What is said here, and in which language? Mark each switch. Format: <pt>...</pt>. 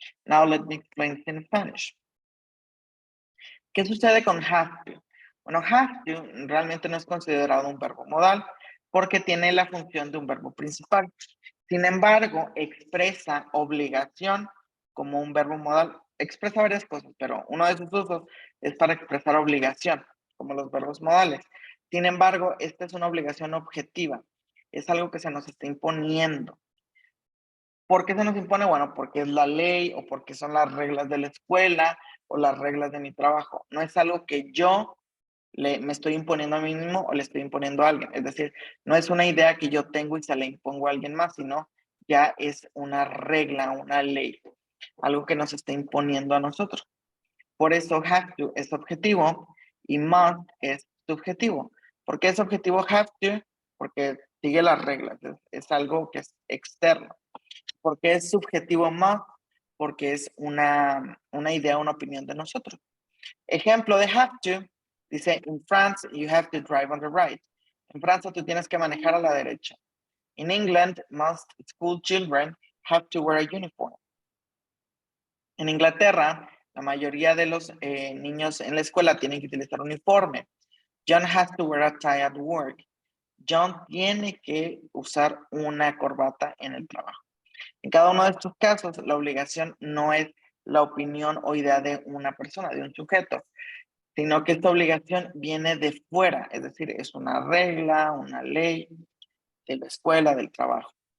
<en>Now let me explain this in Spanish.</en> <es>¿Qué sucede con have to? Bueno, have to realmente no es considerado un verbo modal porque tiene la función de un verbo principal. Sin embargo, expresa obligación como un verbo modal. Expresa varias cosas, pero uno de sus usos es para expresar obligación, como los verbos modales. Sin embargo, esta es una obligación objetiva. Es algo que se nos está imponiendo. ¿Por qué se nos impone? Bueno, porque es la ley o porque son las reglas de la escuela o las reglas de mi trabajo. No es algo que yo me estoy imponiendo a mí mismo o le estoy imponiendo a alguien. Es decir, no es una idea que yo tengo y se la impongo a alguien más, sino ya es una regla, una ley, algo que nos está imponiendo a nosotros. Por eso have to es objetivo y must es subjetivo. ¿Por qué es objetivo have to? Porque sigue las reglas, es algo que es externo. ¿Por qué es subjetivo must? Porque es una idea, una opinión de nosotros. Ejemplo de</es> <en>have to,</en> <es>dice,</es> <en>in France, you have to drive on the right.</en> <es>En Francia, tú tienes que manejar a la derecha.</es> <en>In England, most school children have to wear a uniform.</en> <es>En Inglaterra, la mayoría de los niños en la escuela tienen que utilizar uniforme.</es> <en>John has to wear a tie at work.</en> <es>John tiene que usar una corbata en el trabajo. En cada uno de estos casos, la obligación no es la opinión o idea de una persona, de un sujeto, sino que esta obligación viene de fuera, es decir, es una regla, una ley de la escuela, del trabajo.</es>